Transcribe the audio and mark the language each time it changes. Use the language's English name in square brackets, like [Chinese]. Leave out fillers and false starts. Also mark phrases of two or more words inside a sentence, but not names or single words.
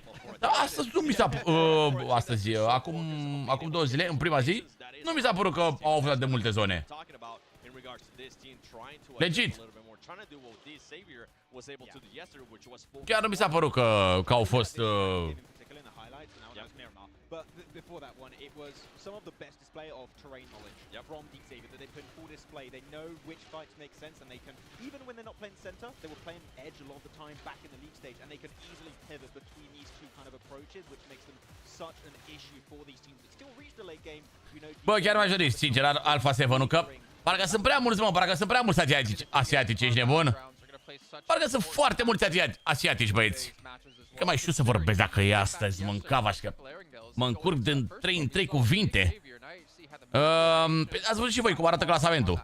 [Romanian] Dar astăzi nu mi s-a... astăzi, acum 2 zile, în prima zi, nu mi s-a părut că au avut atât de multe zone. Legit. Chiar nu mi s-a părut că au fost... [English] But before that one, it was some of the best display of terrain knowledge from Xavier that they put in full display. They know which fights make sense, and they can, even when they're not playing center, they were playing edge a lot of the time back in the league stage, and they can easily pivot between these two kind of approaches, which makes them such an issue for these teams that still reach the late game. You know, [Romanian] bă, chiar m-aș dori, sincer, Alpha 7, nu că... Parcă sunt prea mulți, mă, parcă sunt prea mulți asiatici, ești nebun? Parcă sunt foarte mulți asiatici, băieți. Că mai știu să vorbesc dacă e astăzi, mâncava-și că... Mă încurc din 3 în 3 cuvinte. Ați văzut și voi cum arată clasamentul.